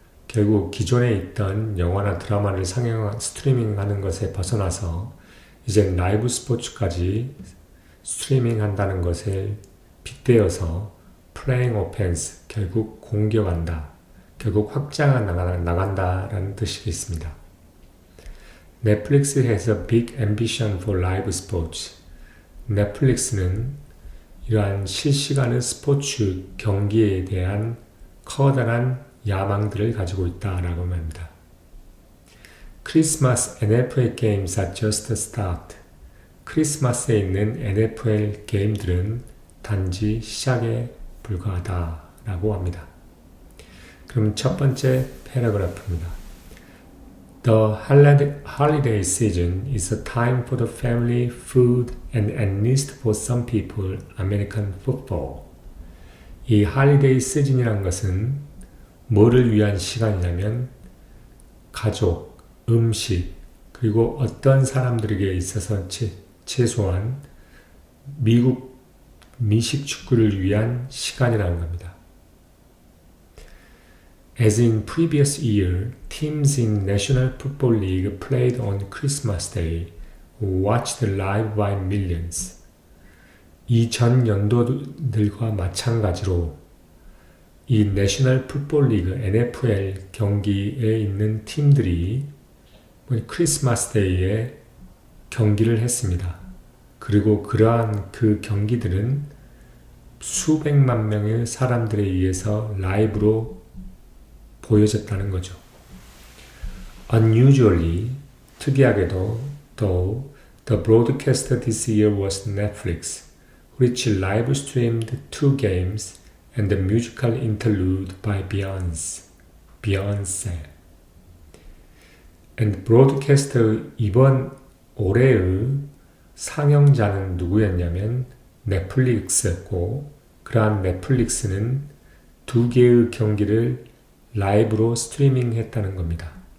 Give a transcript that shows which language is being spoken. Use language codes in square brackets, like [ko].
[ko] 결국 기존에 있던 영화나 드라마를 스트리밍하는 것에 벗어나서 이제 라이브 스포츠까지 스트리밍한다는 것을 빗대어서 [en] Playing Offense, [ko] 결국 공격한다, 결국 확장해 나간다라는 뜻이 있습니다. [en] Netflix has a big ambition for live sports. [ko] 넷플릭스는 이러한 실시간의 스포츠 경기에 대한 커다란 야망들을 가지고 있다라고 합니다. [en] Christmas NFL games are just a start. [ko] 크리스마스에 있는 NFL 게임들은 단지 시작에 불과하다라고 합니다. 그럼 첫 번째 패러그래프입니다. [en] The holiday season is a time for the family, food, and at least for some people, American football. [ko] 이 holiday season이란 것은 뭐를 위한 시간이냐면 가족, 음식, 그리고 어떤 사람들에게 있어서 최소한 미식 축구를 위한 시간이라는 겁니다. [en] As in previous year, teams in National Football League played on Christmas Day, watched live by millions. [ko] 이 전 연도들과 마찬가지로 이 내셔널 풋볼 리그 NFL 경기에 있는 팀들이 크리스마스 데이에 경기를 했습니다. 그리고 그러한 그 경기들은 수백만 명의 사람들에 의해서 라이브로 보여졌다는 거죠. [en] Unusually, [ko] 특이하게도, [en] though, the broadcaster this year was Netflix, which live streamed 2 games and the musical interlude by Beyonce. And broadcaster [ko] 이번 올해의 상영자는 누구였냐면 넷플릭스였고, 그러한 넷플릭스는 2개의 경기를 라이브로 스트리밍 했다는 겁니다.